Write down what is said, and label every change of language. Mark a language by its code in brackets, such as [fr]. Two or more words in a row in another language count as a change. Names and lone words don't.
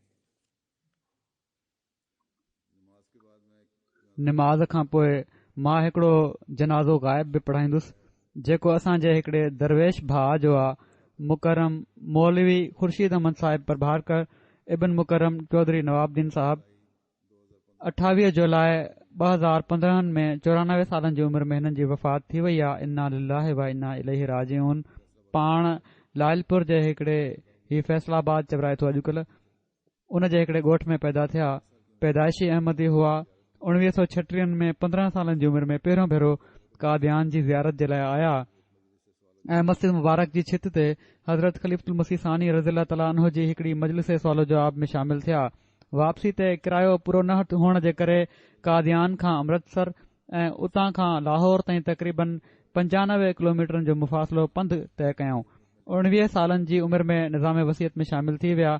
[sd] निमाज़ खां पोइ मां हिकिड़ो जनाज़ो ग़ाइब बि पढ़ाईंदुसि जेको असांजे हिकिड़े दरवेश भाउ जो आहे, मुकरम मौलवी ख़ुर्शीद अहमद साहिब प्रभाकर इब्न मुकरम चौधरी नवाबुद्दीन साहब 28 जुलाई 2015 में 94 सालनि जी उमिरि में हिननि जी वफ़ात थी वई आहे। [ar] إنا لله وإنا إليه راجعون. [sd] पाण लालपुर जे हिकिड़े ही फैसलाबाद चवराए थो अॼुकल्ह, उन जे हिकिड़े ॻोठ में पैदा थिया। पैदाइशी अहमदी हुआ। 1936 में 15 सालनि जी उमिरि में पहिरियों भेरो कादियान जी ज़ियारत जे लाइ आया ऐं मस्जिद मुबारक जी छित ते हज़रत ख़लीफ़तुल मसीह सानी [ar] رضي الله تعالى عنه [sd] जी हिकिड़ी मजलिस सुवाल जवाब में शामिल थिया। वापसी ते किरायो पूरो न हुअण जे करे कादियान खां अमृतसर ऐं उतां खां लाहौर ताईं तक़रीबन 95 किलोमीटरनि जो मुफ़ासिलो पंधु तय कयऊं। 19 सालनि जी उमिरि में निज़ाम वसीयत में शामिल थी विया।